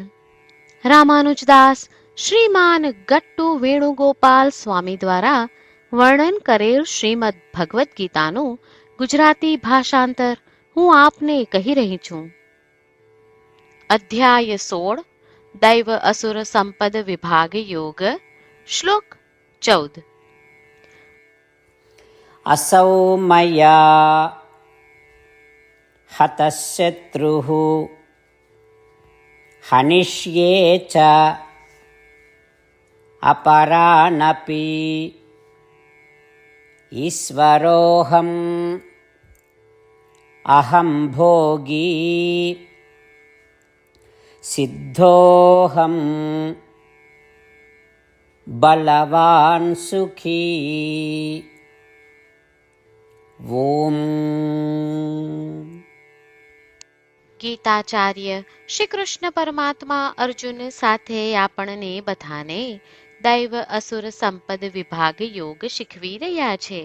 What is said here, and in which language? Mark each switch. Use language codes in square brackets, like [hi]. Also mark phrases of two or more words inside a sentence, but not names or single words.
[gu] રામાનુજદાસ શ્રીમાન ગટ્ટુ વેણુગોપાલ સ્વામી દ્વારા વર્ણન કરેલ શ્રીમદ ભગવદ્ ગીતાનું ગુજરાતી ભાષાંતર હું આપને કહી રહી છું. અધ્યાય 16 દૈવ અસુર સંપદ વિભાગ યોગ. શ્લોક 14. [sa] असौ मया हतः शत्रुः हनिष्ये च अपरानपि ईश्वरोऽहम् अहं भोगी सिद्धोऽहं बलवान् सुखी. [gu] ઓમ. ગીતાચાર્ય શ્રી કૃષ્ણ પરમાત્મા અર્જુન સાથે આપણને બધાને દૈવ અસુર સંપદ વિભાગ યોગ શીખવી રહ્યા છે.